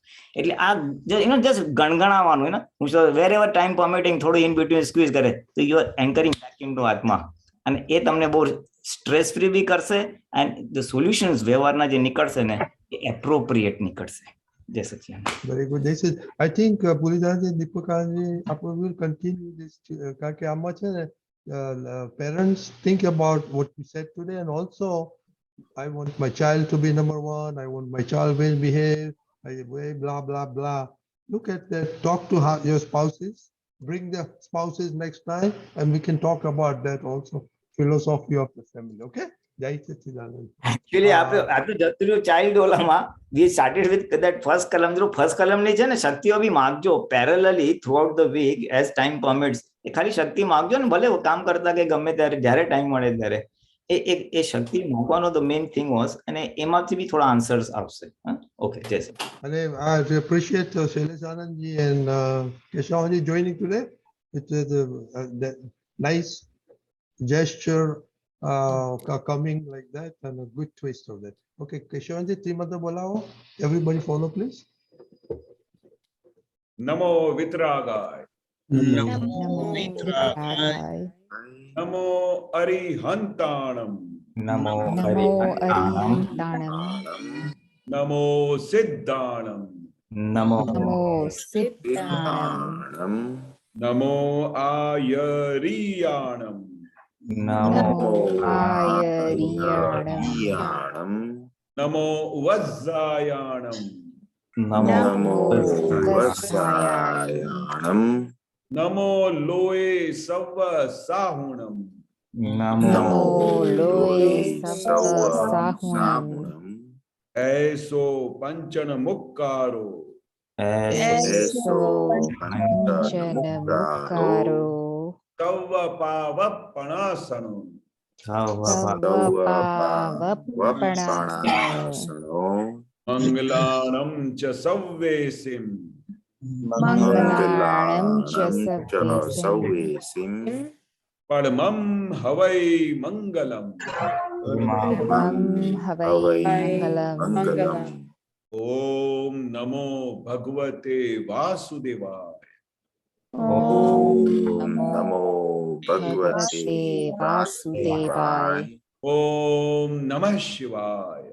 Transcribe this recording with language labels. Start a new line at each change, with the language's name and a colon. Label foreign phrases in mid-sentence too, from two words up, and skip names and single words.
Gujarati: એટલે આ જસ્ટ ગણગણાવવાનું ને, હું
English: where ever time permitting
Gujarati: થોડું
English: in between squeeze
Gujarati: કરે તો
English: you are anchoring back into
Gujarati: આત્મા, અને એ તમને બહુ
English: stress free
Gujarati: બી કરશે.
English: and the solutions
Gujarati: વ્યવહારના જે નીકળશે ને એ એપ્રોપ્રિએટ નીકળશે. જય સચિદાનંદ.
English: Very good. This is, I think, Pulidaji, Deepakaji, we will continue this. Because how much parents think about what we said today, and also, I want my child to be number one. I want my child will behave. Blah blah blah. Look at that. Talk to your spouses. Bring the spouses next time, and we can talk about that also. Philosophy of the family. Okay.
Gujarati: જય સચ્ચિદાનંદ.
English: Actually,
Gujarati: આપણે જતું રહ્યું ચાઇલ્ડ ઓલામાં.
English: We started with that first column.
Gujarati: જો
English: first column
Gujarati: ની છે ને, શક્તિઓ બી માગજો પેરેલલી
English: throughout the week as time permits.
Gujarati: એ ખાલી શક્તિ માગજો ને, ભલે કામ કરતા કે ગમે ત્યારે જ્યારે ટાઈમ મળે ત્યારે એ શક્તિ માગવાનો
English: the main thing was,
Gujarati: અને એમાંથી બી થોડા આન્સર્સ આવશે. ઓકે, જય શ્રી.
English: And I appreciate Shailesh Anandji and Keshavji joining today. It is that nice gesture coming like that, and a good twist of that. Okay, Keshavji,
Gujarati: ત્રિમાતા બોલાવો.
English: Everybody follow, please.
Prakrit languages: नमो वीतरागाय. नमो वीतरागाय. नमो अरिहंताणं. નમો અરિહંતાણમ. नमो सिद्धाणं. નમો સિદ્ધાણમ. नमो आयरियाणं. નમો આયરિયાણમ. नमो वज्जायाणं. નમો વજ્જાયાણમ. नमो लोए सव साहूणं. નમો લોય સવ સાહુણમ. ऐसो पंचण मुक्कारो. એસો પંચન મુક્કારો. तव पावप्पणासणं. સવપાવપણાસનો. मंगलाणं च सव्वेसिं. મંગલાણમ ચ સવ્યેસિમ. पद्मं हवइ मंगलं. મમ હવૈ મંગલમ.
Sanskrit: ॐ नमो भगवते वासुदेवाय. ઓમ નમો ભગવતે વાસુદેવાય. ॐ नमः शिवाय.